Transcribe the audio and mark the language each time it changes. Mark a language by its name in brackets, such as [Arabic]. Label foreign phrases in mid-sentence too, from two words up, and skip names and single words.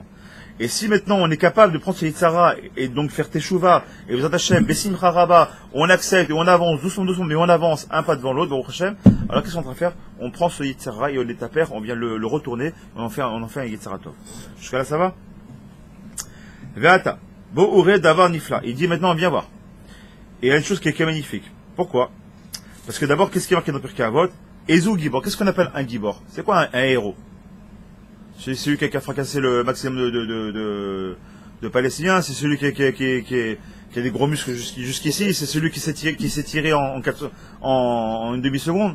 [French] Et si maintenant on est capable de prendre ce Yitzhara et donc faire Teshuvah, et [Hebrew] בעזרת השם, בשמחה רבה, [French] on accepte et on avance doucement, mais on avance un pas devant l'autre, [Hebrew] ברוך השם, [French] alors qu'est-ce qu'on est en train de faire? On prend ce Yitzhara et on l'étapère, on vient le retourner, et on en fait un [Hebrew] יצר טוב. [French] Jusqu'à là, ça va? [Hebrew] ועתה, בוא וראה דבר נפלא. [French] Il dit maintenant, viens voir. Et il y a une chose qui est magnifique. Pourquoi? Parce que d'abord, qu'est-ce qui est marqué dans Pirkei Avot? [Hebrew] איזהו גיבור. [French] Qu'est-ce qu'on appelle un Gibor? C'est quoi un héros? C'est celui qui a fracassé le maximum de Palestiniens, c'est celui qui a des gros muscles jusqu'ici, c'est celui qui s'est tiré en une demi-seconde.